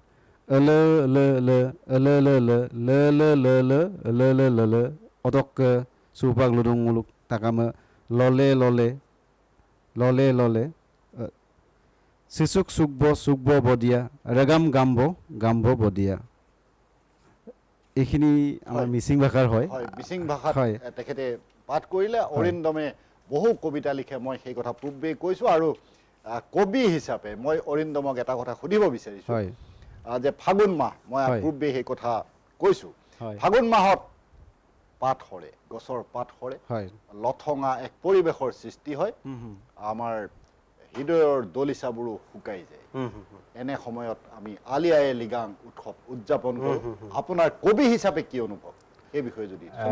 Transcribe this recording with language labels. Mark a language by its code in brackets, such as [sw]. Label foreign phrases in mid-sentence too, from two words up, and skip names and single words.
[as] Odok Supag Ludunguluk, Takama, Lole, Sisuk Sukbo Bodia, Regam Gambo Bodia. এইখিনি আমাৰ মিচিং ভাষাৰ হয় হয় মিচিং ভাষাত হয় তেখেতে পাঠ কৰিলে অৰিন্দমে বহু কবিতা লিখে মই সেই কথা পূৰ্বেই কৈছোঁ আৰু কবি হিচাপে মই অৰিন্দমক এটা কথা সুধিব বিচাৰিছোঁ হয় যে ফাগুন মাহ মই পূৰ্বে সেই কথা কৈছোঁ ফাগুন মাহত পাত সৰে গছৰ পাত সৰে লথঙা এক পৰিৱেশৰ সৃষ্টি হয় আমাৰ হৃদয়ৰ দলিচাবোৰো শুকাই যায় এনে সময়ত আমি আলি আই লিগাং উৎসৱ উদযাপন কৰোঁ আপোনাৰ কবি হিচাপে কি অনুভৱ এই বিষয়ে যদি